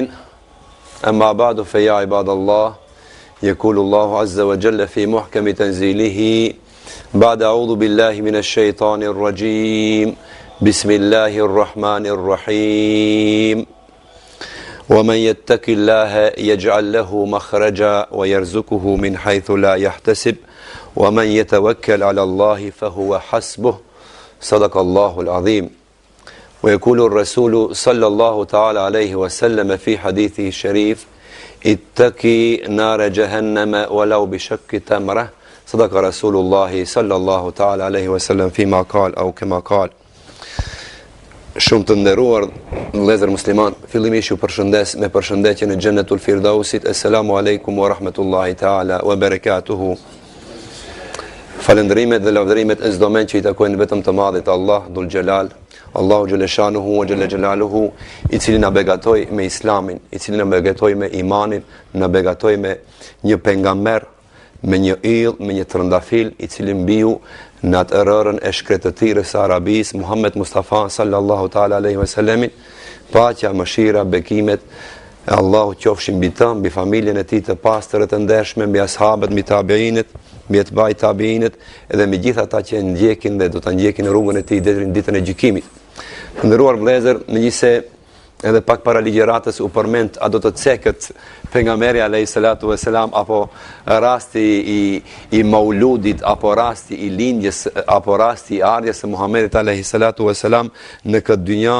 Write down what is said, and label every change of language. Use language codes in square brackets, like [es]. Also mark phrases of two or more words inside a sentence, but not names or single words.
[ar] أما بعد فيا عباد الله يقول الله عز وجل في محكم تنزيله بعد أعوذ بالله من الشيطان الرجيم بسم الله الرحمن الرحيم ومن يتق الله يجعل له مخرجا ويرزقه من حيث لا يحتسب ومن يتوكل على الله فهو حسبه صدق الله العظيم. ويقول الرسول صلى الله تعالى عليه وسلم في حديثه الشريف اتقي نار جهنم ولو بشق تمرة. صدق رسول الله صلى الله تعالى عليه وسلم فيما قال أو كما قال. [sq] Shumë të nderuar vëllezër musliman, fillimisht ju përshëndes me përshëndetjen e Xhennetul Firdausit. [ar] السلام عليكم ورحمة الله تعالى وبركاته. [sq] Falënderimet dhe lavdërimet e çdo men që i takojnë vetëm të Madhit Allah [ar] ذو الجلال, الله جل شأنه وجل جلاله, [sq] i cili na begatoi me Islamin, i cili na begatoi me imanin, na begatoi me një pejgamber, me një yll, me një trëndafil, i cili mbiu në atë errërën e shkretëtirës së Arabisë, Muhammed Mustafa [ar] صلى الله تعالى عليه وسلم, [sq] paqja, mëshira, bekimet e Allahu qofshin mbi të, mbi familjen e tij të pastër të ndershme, mbi ashabët, mbi tabiinët, mbi etbaj tabiinët, edhe mbi gjithë ata që ndjekin dhe do ta ndjekin rrugën e tij deri në ditën e gjykimit. Të nderuar vëllezër, megjithëse edhe pak para ligjëratës u përmend a do të cekët pejgamberi [ar] عليه الصلاة والسلام, [sq] apo rasti i mauludit, apo rasti i lindjes, apo rasti i ardhjes së Muhamedit [ar] عليه الصلاة والسلام [sq] në këtë dynja.